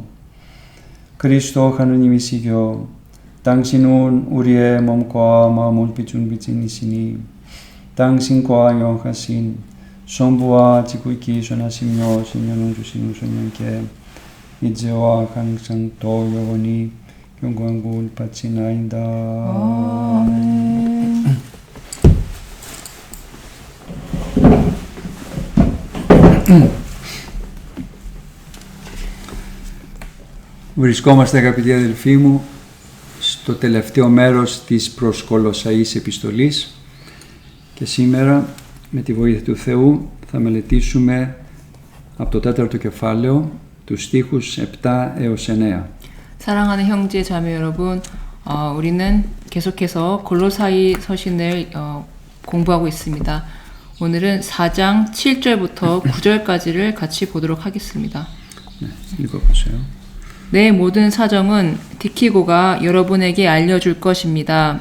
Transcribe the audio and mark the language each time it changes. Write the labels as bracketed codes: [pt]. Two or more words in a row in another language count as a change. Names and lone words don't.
[ko] 그리스도 하느님이시여 당신은 우리의 몸과 마음을 비춘 빛이시니 당신과 영하신 성부와 지극히 선하시며 신령을 주시는 소년께 이제와 항상 또 영원히 영광을 바치나이다. 아멘. [el] Βρισκόμαστε αγαπητοί αδελφοί μου στο τελευταίο μέρος της προς Κολοσσαείς επιστολής και σήμερα με τη βοήθεια του Θεού θα μελετήσουμε από το 4ο κεφάλαιο τους στίχους 7 έως 9. [ko] 사랑하는 형제 자매 여러분, 우리는 계속해서 골로사이 서신을 공부하고 있습니다. 오늘은 4장 7절부터 9절까지를 같이 보도록 하겠습니다. 네, 읽어보세요. 내 모든 사정은 디키고가 여러분에게 알려줄 것입니다.